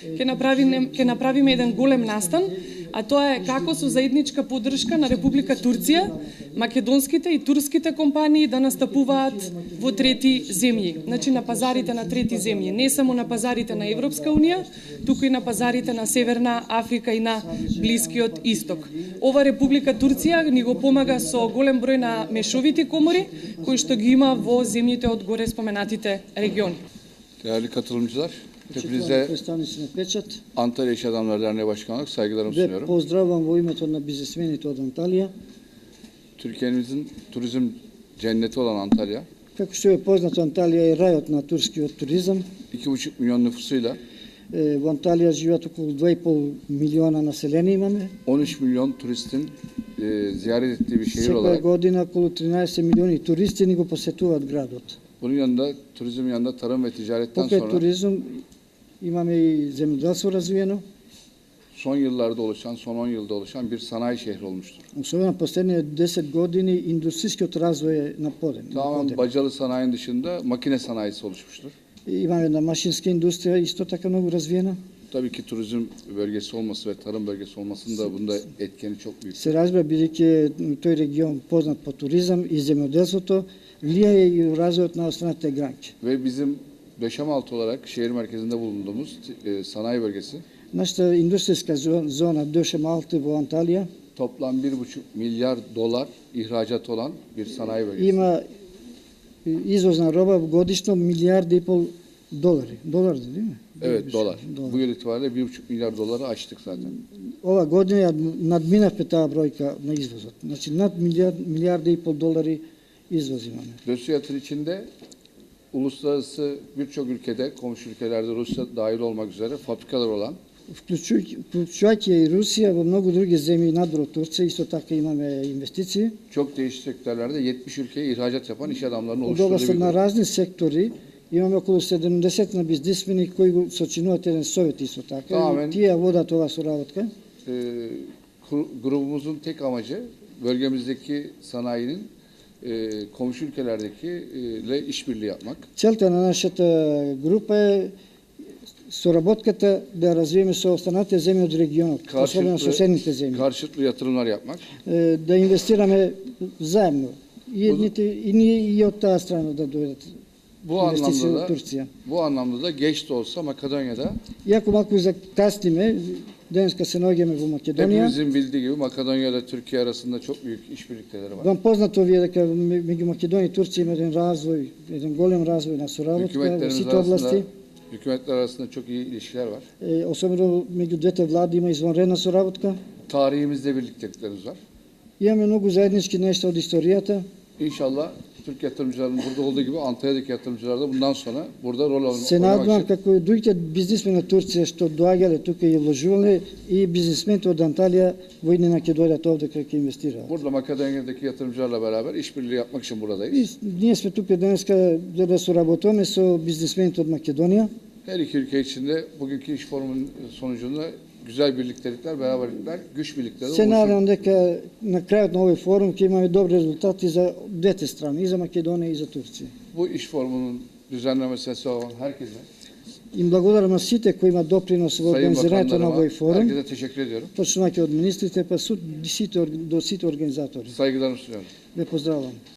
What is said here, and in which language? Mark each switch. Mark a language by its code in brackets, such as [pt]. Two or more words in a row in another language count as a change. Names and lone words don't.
[mk] ќе направиме еден голем настан, а тоа е како со заедничка поддршка на Република Турција, македонските и турските компании да настапуваат во трети земји, значи на пазарите на трети земји, не само на пазарите на Европска Унија, туку и на пазарите на Северна Африка и на Блискиот Исток. Ова Република Турција ни го помага со голем број на мешовити комори, кои што ги има во земјите од горе споменатите региони. [tr] Değerli katılımcılar, hepinize Antalya İş Adamları Derneği Başkanlık saygılarımı sunuyorum. [mk] Поздравам во името на бизнесмените од Анталија. [tr] Türkiye'mizin turizm cenneti olan Antalya, [mk] Како што е познато, Анталија е рајот на турскиот туризам. [tr] 2,5 milyon nüfusuyla [mk] Во Анталија живеат околу 2,5 милиона население имаме. [tr] 13 milyon turistin ziyaret ettiği bir şehir [mk] Секоја [tr] olarak [mk] година околу 13 милиони туристи ни го посетуваат градот. [tr] Bunun yanında, turizm yanında tarım ve ticaretten [mk] Покрај [tr] sonra [mk] туризам имаме и земјоделство развиено, [tr] son yıllarda oluşan, son 10 yılda oluşan bir sanayi şehri olmuştur. [mk] особено последните 10 години индустријскиот развој е на подем. [tr] Tamamen bacalı sanayinin dışında makine sanayisi oluşmuştur. [mk] Имаме една машинска индустрија исто така многу развиена. [tr] Tabii ki turizm bölgesi olması ve tarım bölgesi olmasının da bunda etkeni çok büyük. [mk] Се разбира, бидејќи тој регион познат по туризам и земјоделството, влијае и развојот на останатите гранки. [tr] Ve bizim Döşemaltı olarak şehir merkezinde bulunduğumuz sanayi bölgesi [mk] Нашата индустријска зона Дöşemaltı во Анталија [tr] toplam 1,5 milyar dolar ihracat olan bir sanayi bölgesi. [mk] има извозна роба годишно милијарди и пол долари. Долар, [tr] değil mi? Evet, dolar. Bu yıl itibariyle 1,5 milyar doları aştık zaten. [mk] Ова година ја надминавме таа бројка на извозот. Значи над милијарди и пол долари извоз имаме. [tr] Döşemaltı içinde uluslararası birçok ülkede, komşu ülkelerde Rusya dahil olmak üzere fabrikalar olan [mk] Вклучувајќи и Русија во многу други земји надвор од Турција, исто така имаме инвестиции. [tr] çok değişik sektörlerde 70 ülkeye ihracat yapan iş adamlarının [mk] Од [tr] oluşturduğu [mk] областта [tr] bir [mk] на [tr] grup. [mk] разни сектори имаме околу 70 на бизнисмени кои го сочинуваат еден совет исто така. Тамен. И тие водат ова соработка. [tr] Grubumuzun tek amacı bölgemizdeki sanayinin komşu ülkelerdeki ile işbirliği yapmak. [mk] Целта на нашата група е соработката да развиеме со останатите земји од регионот, особено соседните земји. [tr] Karşılıklı yatırımlar yapmak. [mk] Да инвестираме заедно. И едните и ние и од таа страна да дојдат [tr] Bu [mk] инвестиции [tr] anlamda [mk] од [tr] da [mk] Турција. [tr] geç de olsa Makedonya'da [mk] Иако малку закасниме, денеска се наоѓаме во Македонија. [tr] hepimizin bildiği gibi Makedonya Türkiye arasında çok büyük işbirlikleri var. [mk] Вам познато ви е дека меѓу Македонија и Турција има еден развој, еден голем развој на соработка во [tr] Hükümetlerimiz [mk] сите области. [tr] arasında, hükümetler arasında çok iyi ilişkiler var. [mk] Особено меѓу двете влади има извонредна соработка. [tr] Tarihimizde birlikteliklerimiz var. [mk] Имаме многу заеднички нешта од историјата. [tr] İnşallah Türk yatırımcılarının burada olduğu gibi Antalya'daki yatırımcılar da bundan sonra burada rol [mk] Се [tr] oynamak [mk] надевам [tr] için [mk] како дуѓите бизнисмени од Турција што доаѓале тука и вложувале и бизнисмените од Анталија во иднина ќе дојдат овде кај ќе инвестираат. [tr] burada Makedonya'daki yatırımcılarla beraber işbirliği yapmak için [mk] И [tr] buradayız. [mk] ние сме тука денеска за да соработуваме со бизнисмените од Македонија. [tr] Her iki ülke içinde bugünkü iş forumunun sonucunda güzel birliktelikler, beraberlikler, güç birlikleri [mk] Се [tr] oluşur. [mk] надевам дека на крајот на овој форум ќе имаме добри резултати за двете страни, и за Македонија и за Турција. [tr] Bu iş forumunun düzenlemesi olan herkese, [mk] Им благодарам на сите кои имаат допринос во [tr] sayın [mk] организирањето на [tr] bakanlarıma, [mk] овој форум, [tr] herkese teşekkür ediyorum. [mk] почнувајќи од министрите па до сите организатори. [tr] Saygılarımı sunuyorum. [mk] Ве поздравувам.